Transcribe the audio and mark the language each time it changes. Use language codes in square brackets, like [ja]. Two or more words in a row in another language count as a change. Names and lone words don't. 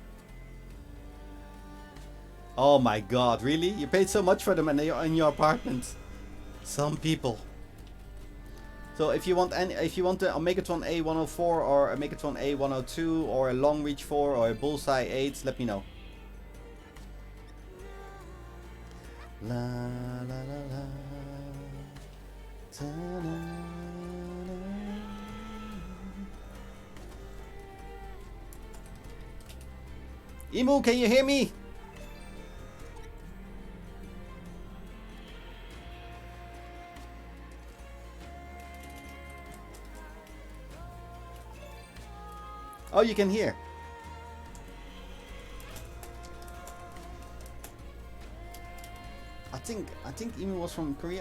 [en] Oh my god, really? You paid so much for them in your apartment. Some people. So if you want the Omegatron A104 or a Omegatron A102 or a Long Reach 4 or a Bullseye 8, let me know. La la la la. Ta-da. Emu, can you hear me? Oh, you can hear. I think Emu was from Korea.